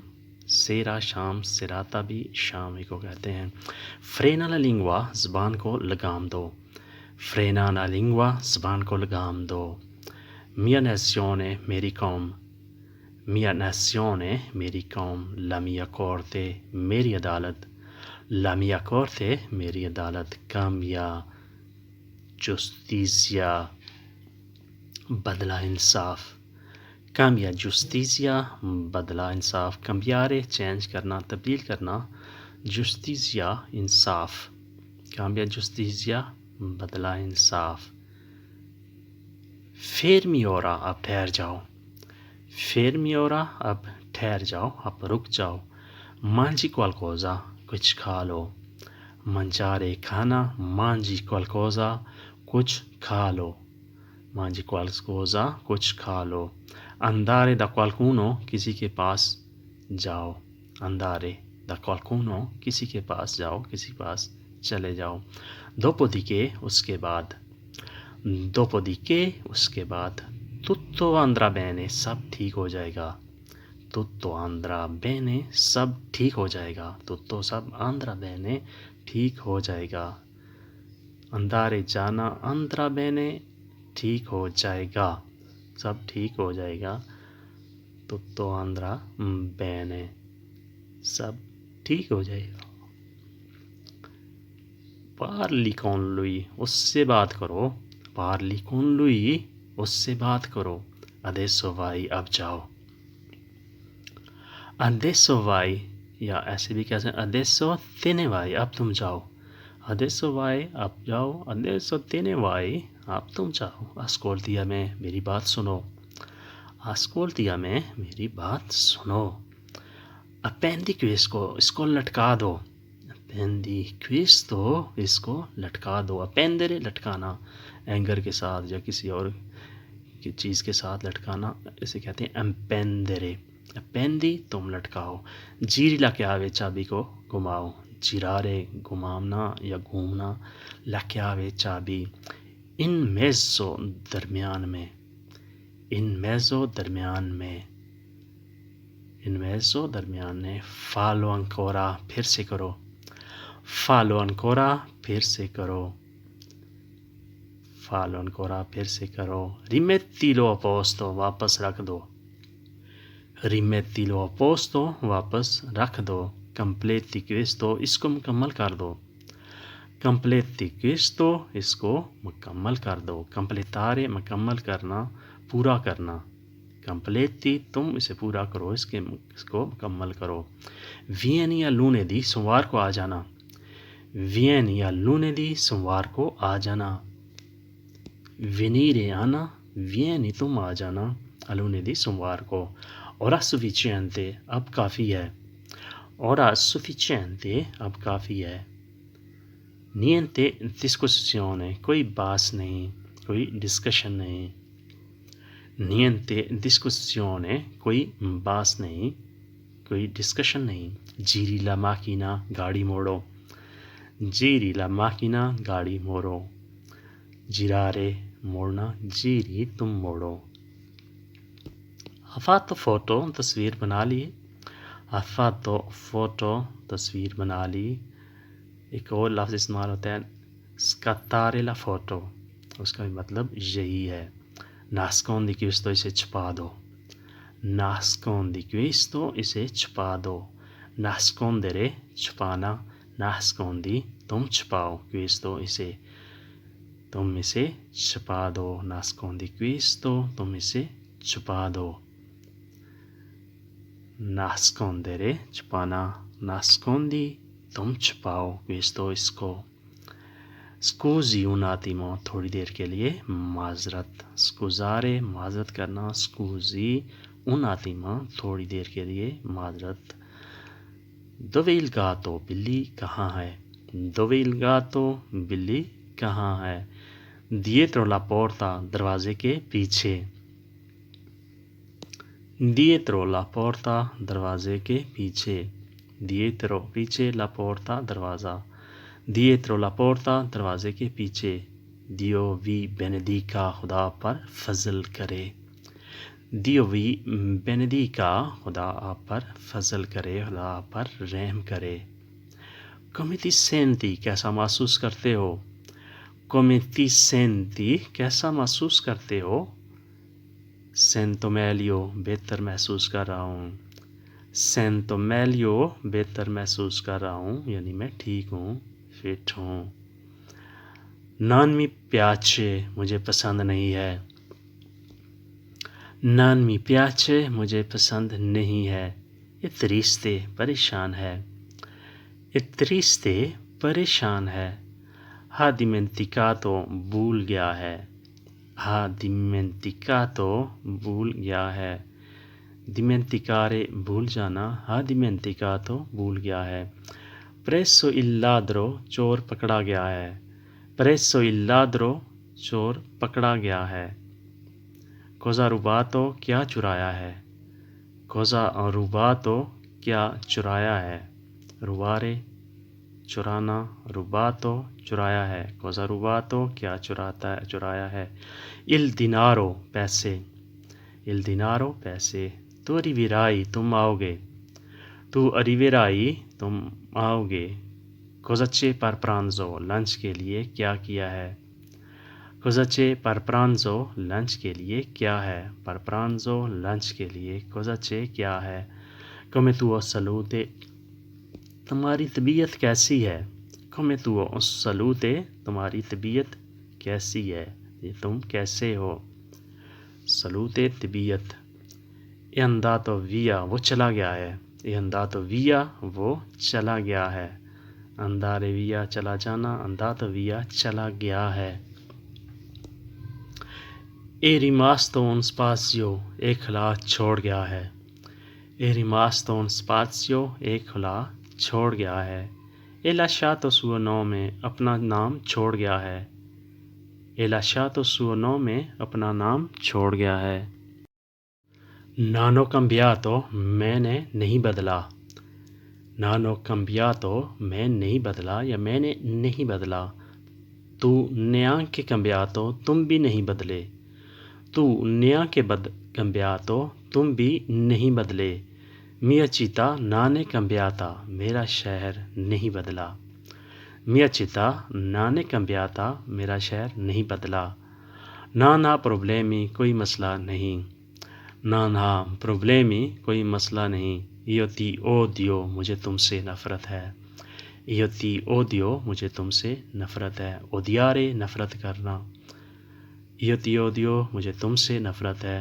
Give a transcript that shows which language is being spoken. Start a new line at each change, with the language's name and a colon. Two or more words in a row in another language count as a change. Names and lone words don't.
Urdu: سیرا شام، سِراتا بھی شام ہی کو کہتے ہیں.
Italian: frena la lingua,
Urdu: زبان کو لگام دو.
Italian: frena la lingua,
Urdu: زبان کو لگام دو.
Italian: mia nazione,
Urdu: میری قوم.
Italian: mia nazione,
Urdu: میری قوم.
Italian: la mia corte,
Urdu: میری عدالت.
Italian: La mia corte,
Urdu: میری عدالت.
Italian: Cambia giustizia,
Urdu: بدلا انصاف.
Italian: Cambia giustizia,
Urdu: بدلا انصاف. Cambiare, چینج کرنا، تبدیل کرنا. Giustizia, इंसाफ।
Italian: Cambia giustizia,
Urdu: بدلا انصاف.
Italian: Fermi ora,
Urdu: اب ٹھہر جاؤ.
Italian: Fermi ora,
Urdu: اب ٹھہر جاؤ، اب رک جاؤ.
Italian: Mangi qualcosa,
Urdu: کچھ کھا لو. Mangiare, खाना।
Italian: Mangi qualcosa,
Urdu: کچھ کھا لو.
Italian: Mangi qualcosa,
Urdu: کچھ کھا لو.
Italian: Andare da qualcuno,
Urdu: کسی کے پاس جاؤ.
Italian: Andare da qualcuno,
Urdu: کسی کے پاس جاؤ، کسی کے پاس چلے جاؤ. Dopodiché, اس کے بعد. Dopodiché, اس کے بعد.
Italian: Tutto andrà bene,
Urdu: سب ٹھیک ہو جائے گا.
Italian: Tutto andrà bene,
Urdu: سب ٹھیک ہو جائے گا.
Italian: Tutto सब andrà bene,
Urdu: ٹھیک ہو جائے گا.
Italian: अंदारे, जाना। andrà bene,
Urdu: ٹھیک ہو جائے گا، سب ٹھیک ہو جائے گا.
Italian: Tutto andrà bene,
Urdu: سب ٹھیک ہو جائے گا.
Italian: Parli con lui,
Urdu: اس سے بات کرو.
Italian: Parli con lui,
Urdu: اس سے بات کرو.
Italian: Adesso vai,
Urdu: اب جاؤ.
Italian: Adesso vai,
Urdu: یا ایسے بھی کہہ سکتے ہیں
Italian: adesso te ne vai,
Urdu: اب تم جاؤ.
Italian: Adesso vai,
Urdu: اب جاؤ.
Italian: Adesso te ne vai,
Urdu: اب تم جاؤ.
Italian: Ascolti a me,
Urdu: میری بات سنو.
Italian: Ascolti a me,
Urdu: میری بات سنو.
Italian: Appendi questo,
Urdu: اس کو لٹکا دو.
Italian: Appendi questo,
Urdu: اس کو لٹکا دو. Appendere, लटकाना। اینگر کے ساتھ یا کسی اور کی چیز کے ساتھ لٹکانا، اسے کہتے ہیں appendere। Appendi, تم لٹکاؤ.
Italian: giri la chiave,
Urdu: چابی کو گھماؤ. Girare, گھمانا یا گھومنا.
Italian: La chiave,
Urdu: चाबी।
Italian: In mezzo,
Urdu: درمیان میں.
Italian: In mezzo,
Urdu: درمیان میں.
Italian: In mezzo,
Urdu: درمیان میں.
Italian: Fallo ancora,
Urdu: پھر سے کرو.
Italian: Fallo ancora,
Urdu: پھر سے کرو.
Italian: Fallo ancora,
Urdu: پھر سے کرو.
Italian: Rimettilo a posto,
Urdu: واپس رکھ دو.
Italian: Rimettilo a posto,
Urdu: واپس رکھ دو.
Italian: Completi questo,
Urdu: اس کو مکمل کر دو.
Italian: Completi questo,
Urdu: اس کو مکمل کر دو. Completare, مکمل کرنا، پورا کرنا. Completi, تم اسے پورا کرو، اس کو مکمل کرو.
Italian: Vieni a lunedì,
Urdu: سوموار کو آ جانا.
Italian: Vieni a lunedì,
Urdu: سوموار کو آ جانا. Venire, आना। Vieni, تم آ جانا.
Italian: A lunedì,
Urdu: سوموار کو.
Italian: Ora sufficiente,
Urdu: اب کافی ہے.
Italian: Ora sufficiente,
Urdu: اب کافی ہے.
Italian: Niente discussione,
Urdu: کوئی بحث نہیں، کوئی ڈسکشن نہیں.
Italian: niente discussione,
Urdu: کوئی بحث نہیں, کوئی ڈسکشن نہیں.
Italian: giri la macchina,
Urdu: گاڑی موڑو.
Italian: giri la macchina,
Urdu: گاڑی موڑو. girare, موڑنا. giri, تم موڑو.
Italian: ha fatto foto,
Urdu: تصویر بنا لی.
Italian: ha fatto foto,
Urdu: تصویر بنا لی. ایک اور لفظ استعمال ہوتا ہے
Italian: scattare la foto,
Urdu: اس کا بھی مطلب یہی ہے.
Italian: nascondi questo,
Urdu: اسے چھپا دو.
Italian: nascondi questo,
Urdu: اسے چھپا دو. nascondere, چھپانا. nascondi, تم چھپاؤ. questo, اسے. تم اسے چھپا دو.
Italian: nascondi questo,
Urdu: تم اسے چھپا دو. nascondere, چھپانا. nascondi, تم چھپاؤ. questo, اس کو.
Italian: scusi un attimo,
Urdu: تھوڑی دیر کے لیے. معذرت. scusare, معذرت کرنا.
Italian: scusi un attimo,
Urdu: تھوڑی دیر کے لیے. معذرت.
Italian: dove il gatto,
Urdu: بلی کہاں ہے.
Italian: dove il gatto,
Urdu: بلی کہاں ہے.
Italian: dietro la porta,
Urdu: دروازے کے پیچھے.
Italian: dietro la porta,
Urdu: دروازے کے پیچھے.
Italian: dietro, پیچھے. la porta, دروازہ. dietro la porta,
Urdu: دروازے کے پیچھے.
Italian: Dio vi benedica,
Urdu: خدا آپ پر فضل کرے.
Italian: Dio vi benedica,
Urdu: خدا آپ پر فضل کرے, خدا آپ پر رحم کرے.
Italian: Come ti senti,
Urdu: کیسا محسوس کرتے ہو.
Italian: Come ti senti,
Urdu: کیسا محسوس کرتے ہو.
Italian: Sento meglio,
Urdu: بہتر محسوس کر رہا ہوں.
Italian: Sento meglio,
Urdu: بہتر محسوس کر رہا ہوں, یعنی میں ٹھیک ہوں, فٹ ہوں.
Italian: Non mi piace,
Urdu: مجھے پسند نہیں ہے.
Italian: Non mi piace,
Urdu: مجھے پسند نہیں ہے.
Italian: È triste,
Urdu: پریشان ہے.
Italian: È triste,
Urdu: پریشان ہے.
Italian: Ha dimenticato,
Urdu: بھول گیا ہے.
Italian: Ha dimenticato,
Urdu: بھول گیا ہے. dimenticare, بھول جانا.
Italian: Ha dimenticato,
Urdu: بھول گیا ہے.
Italian: Presso il ladro,
Urdu: چور پکڑا گیا ہے.
Italian: Presso il ladro,
Urdu: چور پکڑا گیا ہے.
Italian: Cosa rubato,
Urdu: کیا چرایا ہے.
Italian: Cosa rubato,
Urdu: کیا چرایا ہے. Rubare, چرانا. Rubato, چرایا ہے.
Italian: Cosa rubato,
Urdu: کیا چرایا ہے.
Italian: Il denaro, پیسے. Il denaro, پیسے. Tu arriverai,
Urdu: تم آؤ گے.
Italian: Tu arriverai,
Urdu: تم آؤ گے.
Italian: Cosa c'è per pranzo,
Urdu: لنچ کے لیے کیا کیا ہے.
Italian: Cosa c'è per pranzo,
Urdu: لنچ کے لیے کیا ہے.
Italian: Per pranzo,
Urdu: لنچ کے لیے.
Italian: Cosa c'è,
Urdu: کیا ہے.
Italian: Come tuo salute,
Urdu: تمہاری طبیعت کیسی ہے.
Italian: Come tuo salute,
Urdu: تمہاری طبیعت کیسی ہے. یہ تم کیسے ہو. Salute, طبیعت.
Italian: È andato via,
Urdu: وہ چلا گیا ہے.
Italian: È andato via,
Urdu: وہ چلا گیا ہے.
Italian: andare via,
Urdu: چلا جانا.
Italian: andato via,
Urdu: چلا گیا ہے.
Italian: è rimasto un spazio,
Urdu: ایک خلا چھوڑ گیا ہے.
Italian: è rimasto un spazio,
Urdu: ایک خلا چھوڑ گیا ہے.
Italian: è lasciato suo nome,
Urdu: اپنا نام چھوڑ گیا ہے.
Italian: è lasciato suo nome,
Urdu: اپنا نام چھوڑ گیا ہے.
Italian: non ho cambiato,
Urdu: میں نے نہیں بدلا.
Italian: non ho cambiato,
Urdu: میں نہیں بدلا یا میں نے نہیں بدلا.
Italian: tu neanche cambiato,
Urdu: تم بھی نہیں بدلے.
Italian: tu neanche cambiato,
Urdu: تم بھی نہیں بدلے.
Italian: mia città non è cambiata,
Urdu: میرا شہر نہیں بدلا.
Italian: mia città non è cambiata,
Urdu: میرا شہر نہیں بدلا.
Italian: non ha problemi,
Urdu: کوئی مسئلہ نہیں.
Italian: non ha problemi,
Urdu: کوئی مسئلہ نہیں.
Italian: io ti odio,
Urdu: مجھے تم سے نفرت ہے.
Italian: io ti odio,
Urdu: مجھے تم سے نفرت ہے. odiare, نفرت کرنا.
Italian: io ti odio,
Urdu: مجھے تم سے نفرت ہے.